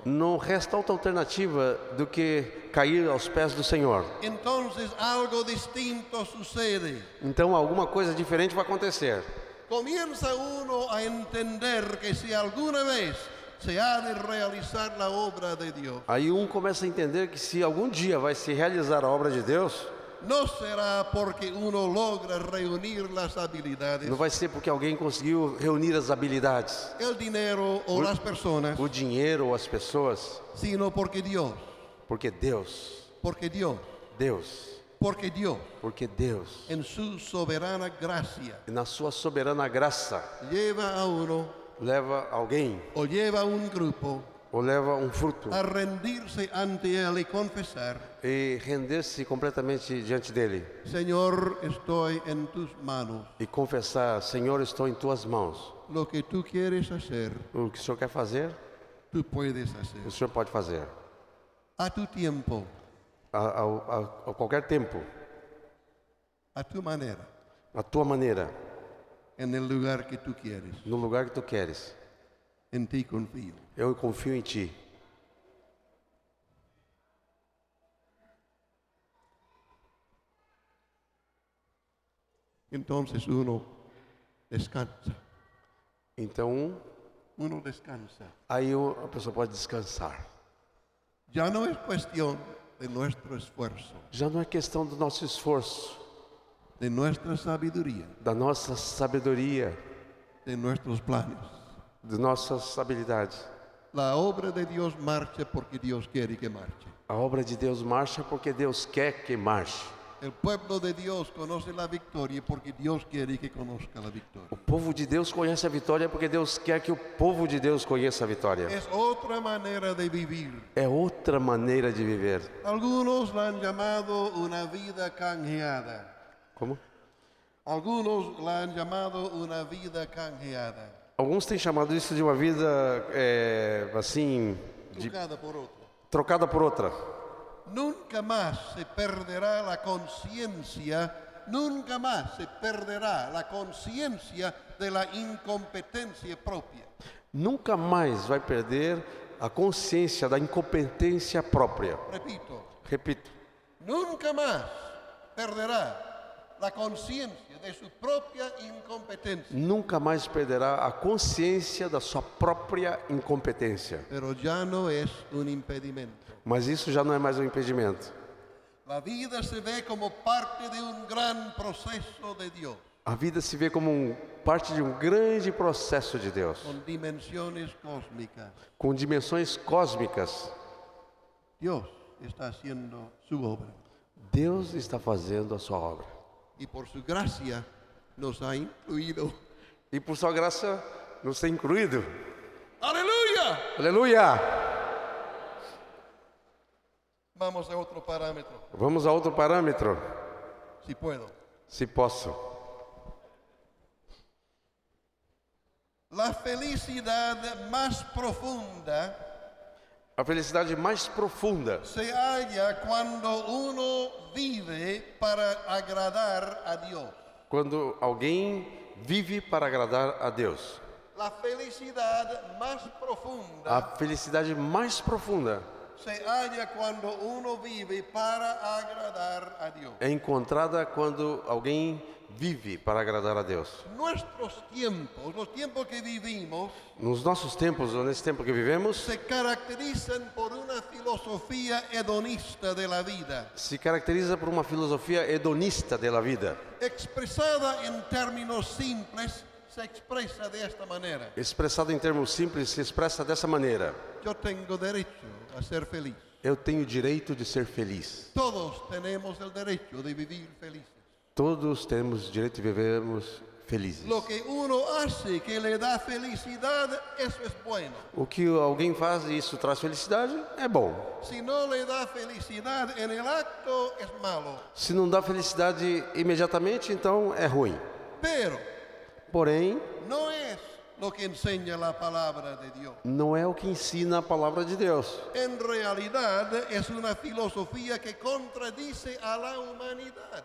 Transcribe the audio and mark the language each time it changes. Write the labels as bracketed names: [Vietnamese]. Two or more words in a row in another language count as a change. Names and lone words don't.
[Portuguese] não resta outra alternativa do que cair aos pés do Senhor. [Spanish] Entonces algo distinto sucede. [Portuguese] Então alguma coisa diferente vai acontecer. [Spanish] Comienza uno a entender que si alguna vez se ha de realizar la obra de Dios, [Portuguese] Aí começa a entender que se algum dia vai se realizar a obra de Deus, [Spanish] no será porque uno logra reunir las habilidades, [Portuguese] não vai ser porque alguém conseguiu reunir as habilidades, [Spanish] el dinero o las personas, [Portuguese] o dinheiro ou as pessoas, [Spanish] sino porque Dios, [Portuguese] porque Deus, [Spanish] porque Dios, [Portuguese] Deus, [Spanish] porque Dios, [Portuguese] porque Deus, [Spanish] en su soberana gracia, [Portuguese] e na sua soberana graça, [Spanish] lleva a uno [Portuguese] leva alguém [Spanish] o lleva a un grupo [Portuguese] ou leva um fruto [Spanish] a rendirse ante Él y confesar: [Portuguese] e render-se completamente diante dele [Spanish] Señor, estoy en tus manos. [Portuguese] e confessar: Senhor, estou em tuas mãos. [Spanish] Lo que tú quieres hacer, [Portuguese] O que o Senhor quer fazer, [Spanish] tú puedes hacer. [Portuguese] o Senhor pode fazer [Spanish] A tu tiempo, [Portuguese] a qualquer tempo, [Spanish] a tu manera, [Portuguese] a tua maneira, [Spanish] en el lugar que tú quieres. [Portuguese] no lugar que tu queres. [Spanish] En ti confío. [Portuguese] Eu confio em ti. [Spanish] Entonces uno descansa. [Portuguese] Então, [Spanish] Uno descansa. [Portuguese] aí a pessoa pode descansar. [Spanish] Ya no es cuestión de nuestro esfuerzo, [Portuguese] Já não é questão do nosso esforço, [Spanish] de nuestra sabiduría, [Portuguese] da nossa sabedoria, [Spanish] de nuestros planes. [Portuguese] de nossas habilidades. [Spanish] La obra de Dios marcha porque Dios quiere que marche. [Portuguese] A obra de Deus marcha porque Deus quer que marche. [Spanish] El pueblo de Dios conoce la victoria porque Dios quiere que conozca la victoria. [Portuguese] O povo de Deus conhece a vitória porque Deus quer que o povo de Deus conheça a vitória. [Spanish] Es otra manera de vivir. [Portuguese] É outra maneira de viver. [Spanish] Algunos la han llamado una vida canjeada. [Portuguese] Como? [Spanish] Algunos la han llamado una vida canjeada. [Portuguese] Alguns têm chamado isso de uma vida assim, [Spanish] Trucada por otra. [Portuguese] trocada por outra. [Spanish] Nunca más se perderá la conciencia, nunca más se perderá la conciencia de la incompetencia propia. [Portuguese] Nunca mais vai perder a consciência da incompetência própria. [Spanish] Repito, nunca más perderá la conciencia de su propia incompetencia. [Portuguese] Nunca mais perderá a consciência da sua própria incompetência. [Spanish] Pero ya no es un impedimento. [Portuguese] Mas isso já não é mais um impedimento. [Spanish] La vida se ve como parte de un gran proceso de Dios. [Portuguese] A vida se vê como parte de um grande processo de Deus, [Spanish] Con dimensiones cósmicas. [Portuguese] com dimensões cósmicas. [Spanish] Dios está haciendo su obra. [Portuguese] Deus está fazendo a sua obra. [Spanish] Y por su gracia nos ha incluido. [Portuguese] E por sua graça nos tem incluído. [Spanish] ¡Aleluya! [Portuguese] Aleluia! [Spanish] Vamos a otro parámetro, [Portuguese] Vamos a outro parâmetro, [Spanish] si puedo. [Portuguese] se posso. [Spanish] La felicidad más profunda [Portuguese] A felicidade mais profunda [Spanish] se halla cuando uno vive para agradar a Dios. [Portuguese] quando alguém vive para agradar a Deus. [Spanish] La felicidad más [Portuguese] A [Spanish] profunda [Portuguese] felicidade mais profunda [Spanish] se halla cuando uno vive para agradar a Dios. [Portuguese] é encontrada quando alguém vive para agradar a Deus. [Spanish] Nuestros tiempos, los tiempos que vivimos, [Portuguese] Nos nossos tempos, ou nesse tempo que vivemos, [Spanish] se caracterizan por una filosofía hedonista de la vida, [Portuguese] se caracteriza por uma filosofia hedonista da vida, [Spanish] expresada en términos simples, se expresa de esta manera: [Portuguese] expressada em termos simples, se expressa dessa maneira: [Spanish] yo tengo derecho a ser feliz. [Portuguese] eu tenho o direito de ser feliz. [Spanish] Todos tenemos el derecho de vivir felices. [Portuguese] Todos temos o direito de vivermos felizes. [Spanish] Lo que uno hace que le da felicidad, eso es bueno. [Portuguese] O que alguém faz e isso traz felicidade é bom. [Spanish] Si no le da felicidad en el acto, es malo. [Portuguese] Se não dá felicidade imediatamente, então é ruim. [Spanish] Pero [Portuguese] Porém, [Spanish] no es lo que enseña la palabra de Dios. [Portuguese] não é o que ensina a palavra de Deus. [Spanish] En realidad es una filosofía que contradice a la humanidad.